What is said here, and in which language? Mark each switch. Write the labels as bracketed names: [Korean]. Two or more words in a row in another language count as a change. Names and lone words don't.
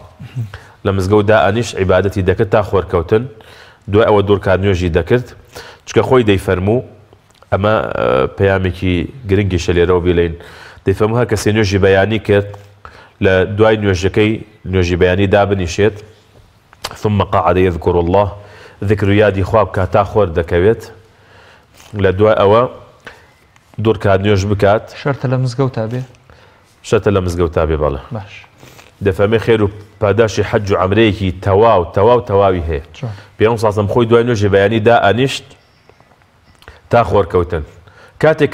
[Central Kurdish] لە مزگەوتدا ئەنیش عیبادەتی دەکرد تا خۆرکەوتن دوای ئەوە دوورکات نوێژی دەکرد چکە خۆی دەیفەرموو ئەمە پەیامێکی گرنگیشە لێرەوە بێڵێن دەیفەرموو هەر کەسێ نوێژی بەیانی کرد لە دوای نوێژەکەی نوێژی بەیانی دابنیشێت [Arabic] ثم قعد يذكر الله ذكر [Central Kurdish] یادی خوا بکات تا خۆر دەکەوێت لە دوای ئەوە دوورکات نوێژ بکات شەرتە لە مزگەوتا بێ شەرتە لە مزگەوتا بێ بەڵێ باش دەفەرمێ خێر و پاداشی حەج و عەمرەیەکی تەواوی هەیە پێغەمبەر سڵاتو خۆی دوای نوێژی بەیانی دائەنیشت تا خۆرکەوتن کاتێک